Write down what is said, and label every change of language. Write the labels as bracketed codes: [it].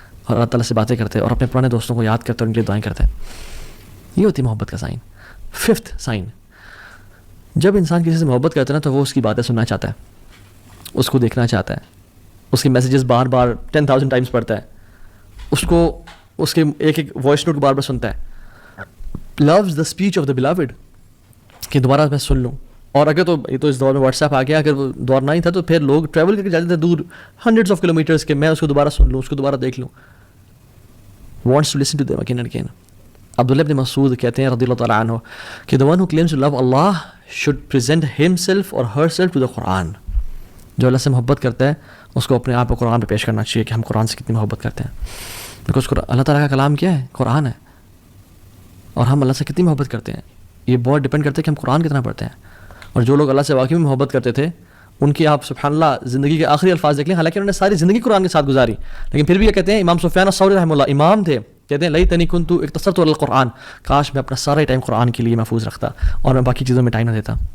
[ur] اور اللہ تعالیٰ سے باتیں کرتے اور اپنے پرانے دوستوں کو یاد کرتے اور ان کے لیے دعائیں کرتے. یہ ہوتی ہے محبت کا سائن. 5th سائن, جب انسان کسی سے محبت کرتا ہے نا تو وہ اس کی باتیں سننا چاہتا ہے, اس کو دیکھنا چاہتا ہے, اس کے میسیجز بار بار 10,000 ٹائمز پڑھتا ہے, اس کو اس کے ایک ایک وائس نوٹ کو بار بار سنتا ہے. [en] loves the speech of the beloved, [ur] کہ دوبارہ میں سن لوں. اور اگر تو یہ تو اس دور میں واٹس ایپ آ گیا, اگر وہ دور نہیں تھا تو پھر لوگ ٹریول کر کے جاتے تھے دور ہنڈریڈس آف کلومیٹرس کے, میں اس کو دوبارہ سن لوں, اس کو دوبارہ دیکھ لوں. [en] Wants to listen to them again and again. [ur] عبداللہ ابن مسعود کہتے ہیں رضی اللہ تعالیٰ عنہ کہ [en] the one who claims to love Allah should present himself or herself to the Quran. [ur] جو اللہ سے محبت کرتا ہے اس کو اپنے آپ کو قرآن پہ پیش کرنا چاہیے کہ ہم قرآن سے کتنی محبت کرتے ہیں. بیکاز اللہ تعالیٰ کا کلام کیا ہے؟ قرآن ہے. اور ہم اللہ سے کتنی محبت کرتے ہیں یہ بہت ڈپینڈ کرتے ہیں کہ ہم قرآن کتنا پڑھتے ہیں. اور جو لوگ اللہ سے واقعی میں محبت کرتے تھے ان کی آپ سبحان اللہ زندگی کے آخری الفاظ دیکھ لیں, حالانکہ انہوں نے ساری زندگی قرآن کے ساتھ گزاری, لیکن پھر بھی یہ کہتے ہیں, امام سفیان الثوری رحمہ اللہ امام تھے, کہتے ہیں [ar] لیتنی کنت اقتصرت علی القرآن, [ur] کاش میں اپنا سارا ٹائم قرآن کے لیے محفوظ رکھتا اور میں باقی چیزوں میں ٹائم نہ دیتا.